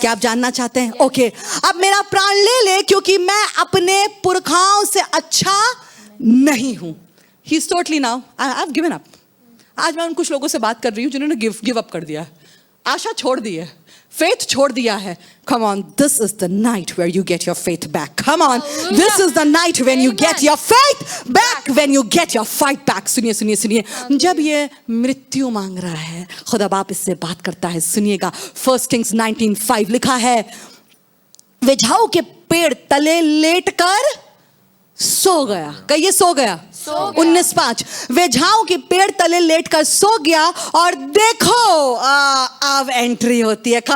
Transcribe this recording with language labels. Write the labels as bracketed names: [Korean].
[Hindi] क्या आप जानना चाहते हैं? ओके, अब मेरा प्राण ले ले क्योंकि मैं अपने पुरखाओं से अच्छा नहीं हूं। [English] He is totally now I have given up. [Hindi] आज मैं उन कुछ लोगों से बात कर रही हूं जिन्होंने गिव अप कर दिया, आशा छोड़ दी है, faith छोड़ दिया है। [English] Come on, this is the night where you get your faith back. Come on, this is the night when you get your faith back, when you get your fight back. [Hindi] सुनिए सुनिए सुनिए, जब ये मृत्यु मांग रहा है, खुदा बाप इससे बात करता है। सुनिएगा, 1 Kings 19:5 लिखा है, वे झाऊ के पेड़ तले लेटकर सो गया। कहिए सो गया। 19:5 वे झाऊ के पेड़ तले लेटकर सो गया और देखो अब एंट्री होती है।